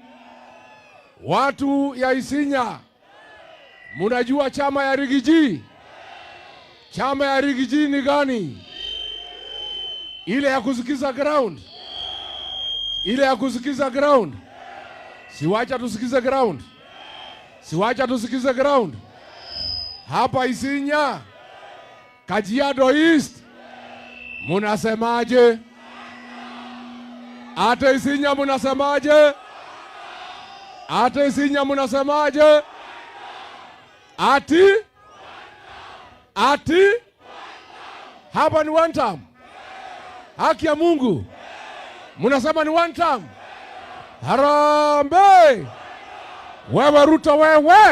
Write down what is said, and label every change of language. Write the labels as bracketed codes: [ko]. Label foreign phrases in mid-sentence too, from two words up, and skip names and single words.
[sw] Watu ya Isinya, munajua chama ya Rigiji? Chama ya Rigiji ni gani? Ile ya kusikiza ground. Ile ya kusikiza ground. Siwacha tusikize ground. Siwacha tusikize ground. Hapa Isinya, Kajiado East, munasemaje? Ate Isinya munasemaje? Ate Isinya munasemaje? Ati? Hapa ni [en] one term. [sw] Haki ya Mungu. Munasema ni [en] one term. [sw] Harambee! Wewe Ruto wewe!